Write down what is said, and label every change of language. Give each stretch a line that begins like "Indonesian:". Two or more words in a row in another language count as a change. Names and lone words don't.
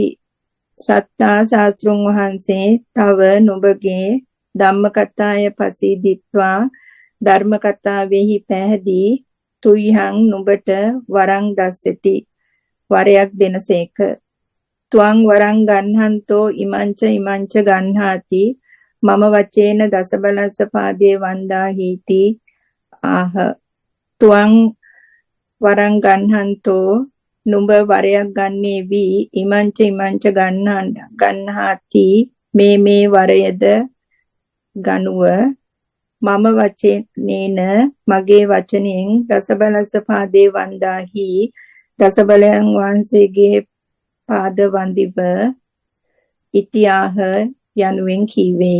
Sinhala: සත්තා ශාස්ත්‍රුන් වහන්සේ තව නුඹගේ
Pali: ධම්මකතාය පසීදිත්වා
Sinhala: ධර්මකතාවෙහි පැහැදී තුයං නුඹට
Pali: වරං දස්සති.
Sinhala: වරයක් දෙනසේක.
Pali: ත්වං වරං ගන්හන්තෝ ඉමංච ගන්හාති මම වචේන දසබලස්ස පාදේ වන්දා හීති ආහ. ත්වං වරං ගන්හන්තෝ
Sinhala: නුඹ වරයක් ගන්නේ වී
Pali: ඉමංච ගන්හාති
Sinhala: මේ වරයද ගනුව
Pali: මම වචනේන
Sinhala: මගේ වචනයෙන්
Pali: දසබලස්ස පාදේ වන්දාහි
Sinhala: දසබලයන් වහන්සේගේ පාද වන්දිව ඉතිආහ යනුවෙන් කීවේය.